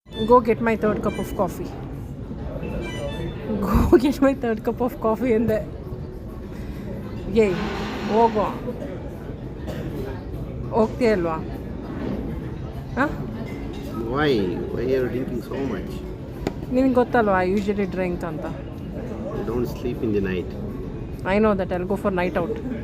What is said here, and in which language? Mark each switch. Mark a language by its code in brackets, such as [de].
[en] Go get my third cup of coffee. Go get my third cup of coffee in the... [kn] Yay. ಹೋಗೋ. ಹೋಗ್ತೀಯ ಅಲ್ವಾ? ಹಾಂ? [en] Why are you drinking so much? [kn] ನಿನಗೆ ಗೊತ್ತಲ್ವಾ, [en] I usually drink [kn] ಅಂತ. [en] You don't sleep in the night. I know that. I'll go for night out.